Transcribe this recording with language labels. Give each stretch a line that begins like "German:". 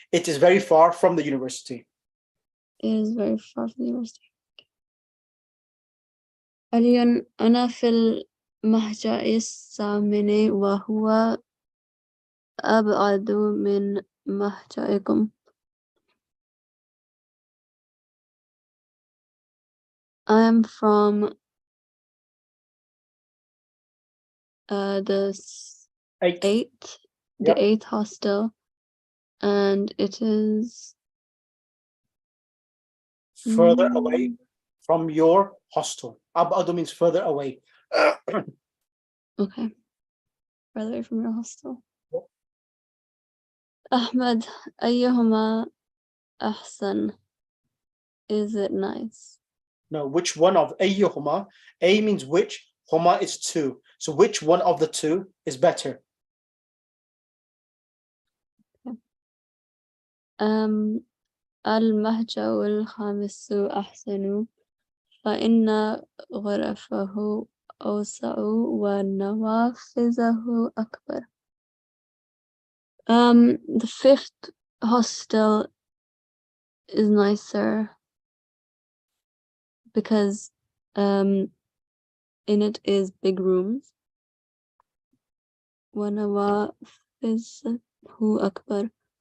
English: It is very far from the university. It is very far from the university.
Arabic: حاليا أنا في المهجع الثامن وهو أبعد من مهجعكم.
English: I am from the eighth, the eighth hostel, and it is further away from your hostel. Abadu means further away. okay, further away from your hostel. Ahmed,
Arabic: أيهما أحسن?
English: Is it nice? No, which one of ayyuhuma? A means which, huma is two. So which one of the two is better?
Arabic: المهجع الخامس أحسن فإن غرفه أوسع ونوافذه أكبر.
English: The fifth hostel is nicer because in it is big rooms.
Arabic: ونوافذه أكبر.